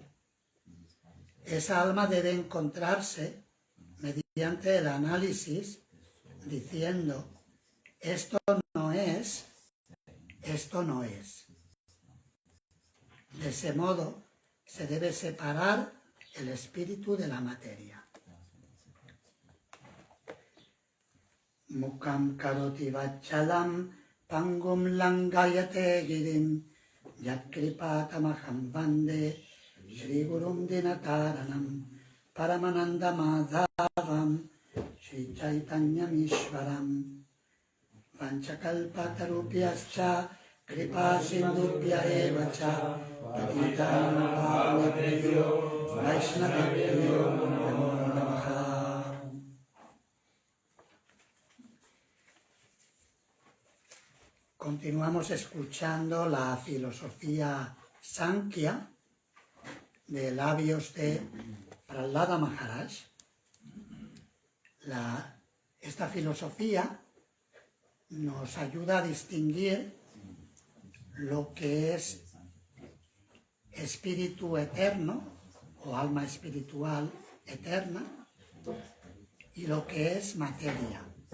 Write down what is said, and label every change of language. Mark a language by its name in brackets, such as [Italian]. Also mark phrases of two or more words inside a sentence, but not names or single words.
[Spanish] Esa alma debe encontrarse mediante el análisis diciendo: esto no es, esto no es. De ese modo se debe separar el espíritu de la materia. [Sanskrit] Mukam karoti vachalam pangum langayate girim yat kripatamaham vande Shri Gurum Dinataranam Paramananda Madhavam Shri Chaitanya Mishwaram Panchakalpatarupyascha kripa sindhubhya eva cha patitam pavanebhyo vaishnavebhyo namo namaha. [Spanish] Continuamos escuchando la filosofía Sankhya de labios de Prahlada Maharaj. Esta filosofía nos ayuda a distinguir lo que es espíritu eterno o alma espiritual eterna y lo que es materia.